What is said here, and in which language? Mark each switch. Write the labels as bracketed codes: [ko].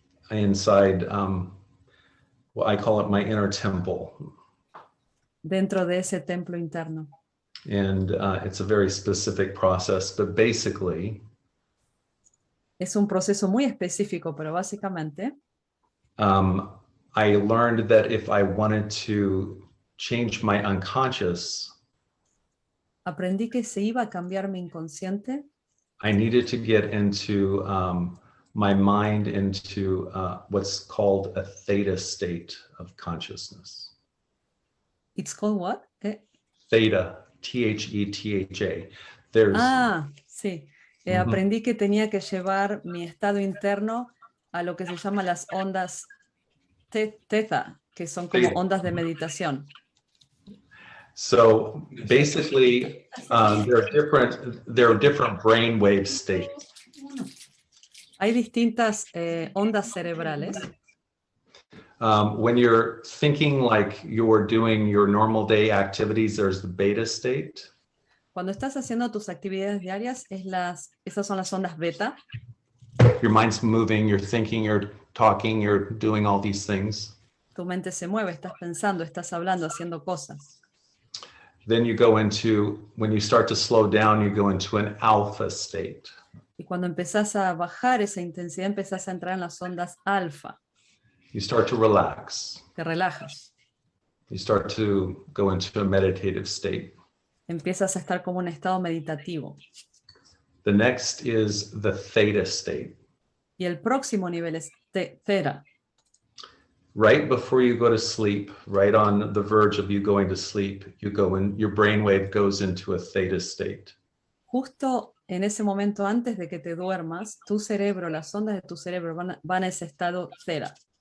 [en] Inside, well, I call it my inner temple. [es] Dentro de ese templo interno. [en] And it's a very specific process, but basically, [es] es un proceso muy específico, pero básicamente, [en] I learned that if I wanted to change my unconscious, [es] aprendí que si iba a cambiar mi inconsciente, [en] I needed to get into my mind into what's called a theta state of consciousness. It's called what? Theta, T-H-E-T-H-A. [es] Sí. Aprendí que tenía que llevar mi estado interno a lo que se llama las ondas teta, que son como ondas de meditación. [en] So basically, there are different brainwave states. [es] Hay distintas ondas cerebrales. [en] When you're thinking like you're doing your normal day activities, there's the beta state. [es] Cuando estás haciendo tus actividades diarias, esas son las ondas beta. [en] Your mind's moving, you're thinking, you're talking, you're doing all these things. [es] Tu mente se mueve, estás pensando, estás hablando, haciendo cosas. [en] Then you go into, when you start to slow down, you go into an alpha state. [es] Y cuando empezás a bajar esa intensidad, empezás a entrar en las ondas alfa. [en] You start to relax. [es] Te relajas. [en] You start to go into a meditative state. [es] Empiezas a estar como un estado meditativo. [en] The next is the theta state. [es] Y el próximo nivel es theta. [en] Right before you go to sleep, right on the verge of you going to sleep, you go in, your brainwave goes into a theta state. [es] Justo en ese momento antes de que te duermas, tu cerebro, las ondas de tu cerebro van a ese estado theta.